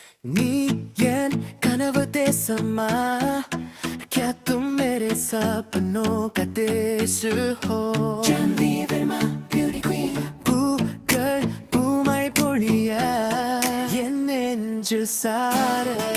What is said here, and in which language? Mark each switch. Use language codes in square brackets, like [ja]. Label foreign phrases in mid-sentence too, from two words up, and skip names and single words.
[ta] நீ என் கனவு தேசமா [hi] क्या तुम मेरे सपनों का देश हो [ta] பூக்கள் பூமை பொழிய என் நெஞ்சு சார